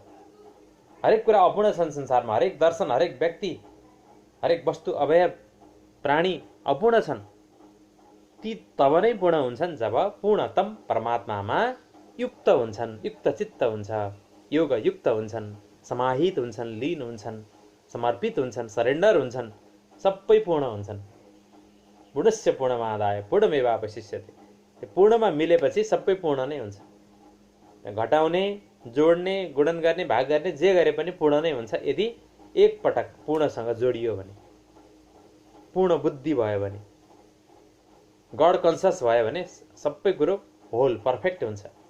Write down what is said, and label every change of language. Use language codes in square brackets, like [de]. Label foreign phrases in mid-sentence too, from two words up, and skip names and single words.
[ne] हरेक कुरा अपूर्ण छन् संसारमा। हरेक दर्शन, हरेक व्यक्ति, हरेक वस्तु, अवयव, प्राणी अपूर्ण छन्। ती तब नै पूर्ण हुन्छन् जब पूर्णतम परमात्मामा युक्त हुन्छन्, युक्त चित्त हुन्छ, योग युक्त हुन्छन्, समाहित हुन्छन्, लीन हुन्छन्, समर्पित हुन्छन्, सरेन्डर हुन्छन्, सबै पूर्ण हुन्छन्। [sa] पूर्णस्य पूर्णमादाय पूर्णमेवावशिष्यते। [ne] त्यो पूर्णमा मिलेपछि सबै पूर्ण नै हुन्छ। घटाउने, जोड्ने, गुणन गर्ने, भाग गर्ने जे गरे पनि पूर्ण नै हुन्छ यदि एकपटक पूर्णसँग जोडियो भने, पूर्ण बुद्धि भयो भने, [en] God conscious [ne] भयो भने सबै कुरो [en] whole perfect [ne] हुन्छ।